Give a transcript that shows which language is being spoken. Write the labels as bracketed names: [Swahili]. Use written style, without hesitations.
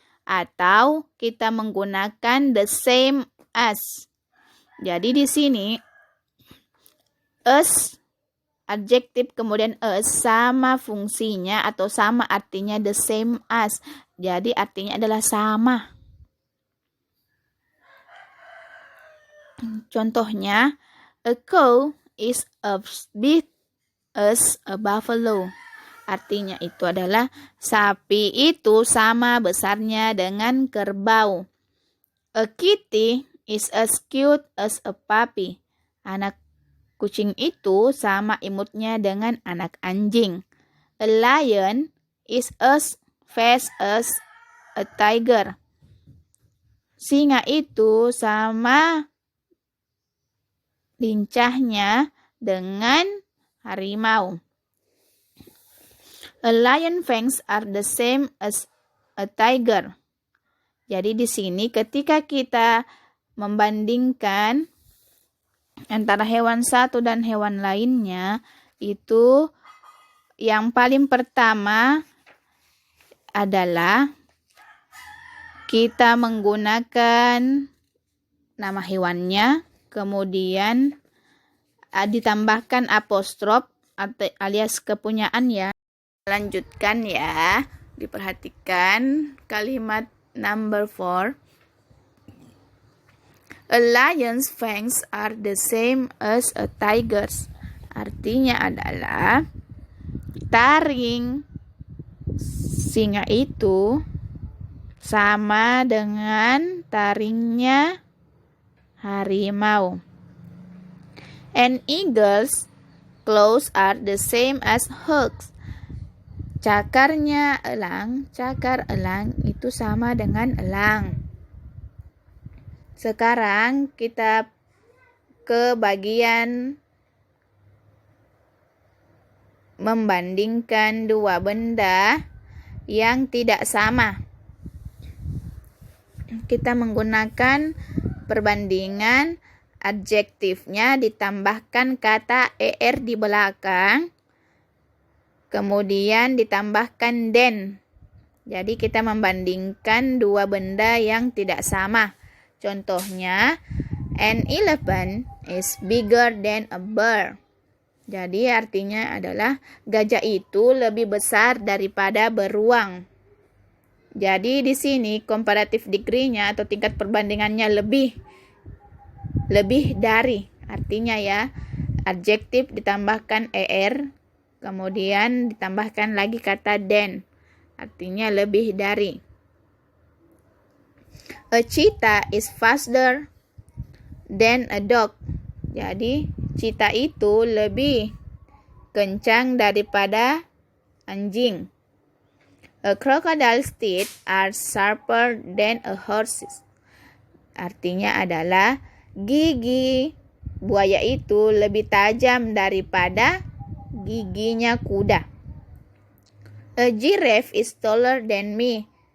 [Indonesian] Atau kita menggunakan the same as. Jadi di sini as, adjektif, kemudian as sama fungsinya atau sama artinya the same as. Jadi artinya adalah sama. [English] Contohnya, a cow is as big as a buffalo. [Indonesian] Artinya itu adalah sapi itu sama besarnya dengan kerbau. [English] A kitty is as cute as a puppy. [Indonesian] Anak kucing itu sama imutnya dengan anak anjing. [English] A lion is as fast as a tiger. [Indonesian] Singa itu sama lincahnya dengan harimau. [English] A lion fangs are the same as a tiger. [Indonesian] Jadi di sini ketika kita membandingkan antara hewan satu dan hewan lainnya, itu yang paling pertama adalah kita menggunakan nama hewannya, kemudian ditambahkan apostrof alias kepunyaan ya. Lanjutkan ya. Diperhatikan kalimat number 4. [English] A lion's fangs are the same as a tiger's. [Indonesian] Artinya adalah taring singa itu sama dengan taringnya harimau. [English] An eagle's claws are the same as hooks. [Indonesian] Cakar elang itu sama dengan elang. Sekarang kita ke bagian membandingkan dua benda yang tidak sama. Kita menggunakan perbandingan, adjektifnya ditambahkan kata er di belakang, kemudian ditambahkan den. Jadi kita membandingkan dua benda yang tidak sama. [English] Contohnya, an elephant is bigger than a bear. [Indonesian] Jadi artinya adalah gajah itu lebih besar daripada beruang. Jadi di sini comparative degree-nya atau tingkat perbandingannya lebih dari, artinya ya, adjektif ditambahkan er, kemudian ditambahkan lagi kata than, artinya lebih dari. [English] A cheetah is faster than a dog. [Indonesian] Jadi cheetah itu lebih kencang daripada anjing. [English] A crocodile's teeth are sharper than a horse's. [Indonesian] Artinya adalah gigi buaya itu lebih tajam daripada giginya kuda. [English] A giraffe is taller than me.